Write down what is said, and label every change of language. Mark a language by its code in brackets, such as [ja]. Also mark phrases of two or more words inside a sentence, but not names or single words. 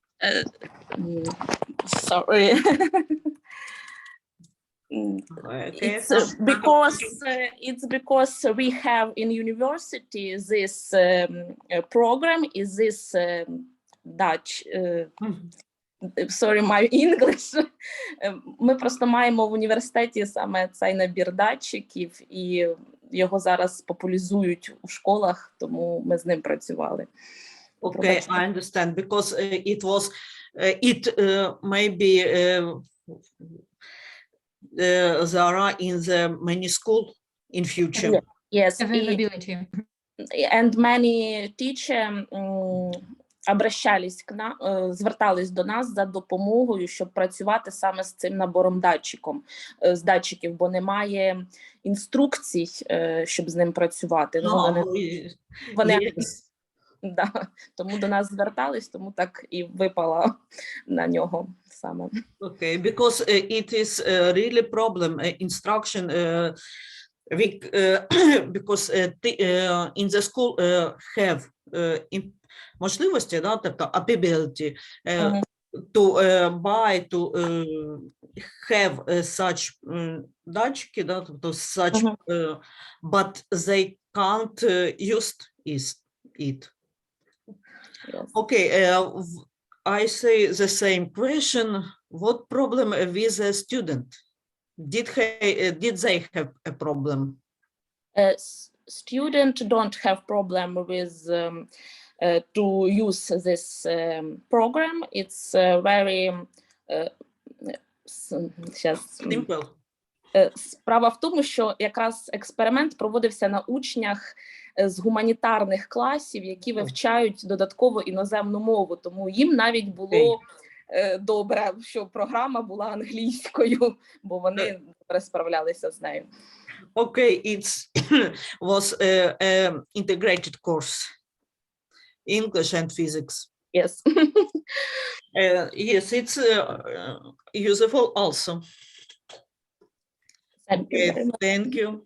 [en] Sorry. Okay. It's because we have in university this program is this Dutch. Sorry, my English. [uk] Ми просто маємо в університеті саме цей набір датчиків, і його зараз популяризують у школах, тому ми з ним працювали. [en] Okay, I understand, because it was, maybe there are in the many school in future. Yes, availability. And many teachers [uk] звертались до нас за допомогою, щоб працювати саме з цим набором датчиків, бо немає інструкцій, щоб з ним працювати. Тому до нас звертались, тому так і випала на нього саме. [en] Okay, because it is really problem instruction. Because in the school have [uk] можливості, да, тобто [en] ability to buy, to have such [uk] датчики, да, тобто [en] such, but they can't use it. Yes. Okay, I say the same question. What problem with the student? Did they have a problem? Students don't have problem with to use this program. It's very simple. [uk] Справа в тому, що якраз експеримент проводився на учнях з гуманітарних класів, які вивчають додатково іноземну мову, тому їм навіть було добре, що програма була англійською, бо вони добре справлялися з нею. [en] Okay, it was integrated course, English and physics. Yes. Yes, it's useful also. Thank you.